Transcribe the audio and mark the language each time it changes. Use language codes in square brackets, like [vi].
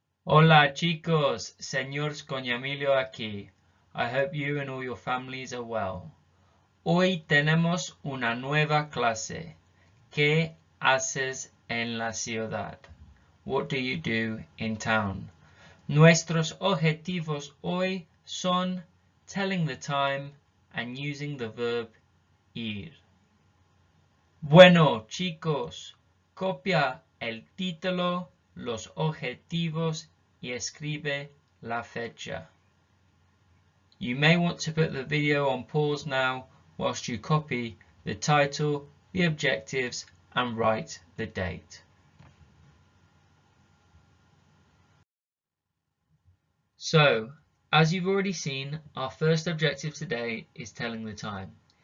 [es] Hola chicos, señor Emilio aquí. [en] I hope you and all your families are well. [es] Hoy tenemos una nueva clase. ¿Qué haces en la ciudad? [en] What do you do in town? [es] Nuestros objetivos hoy son [en] telling the time and using the verb ir. [es] Bueno, chicos, copia el título, los objetivos y escribe la fecha. [en] You may want to put the video on pause now whilst you copy the title, the objectives, and write the date. So, as you've already seen, our first objective today is telling the time.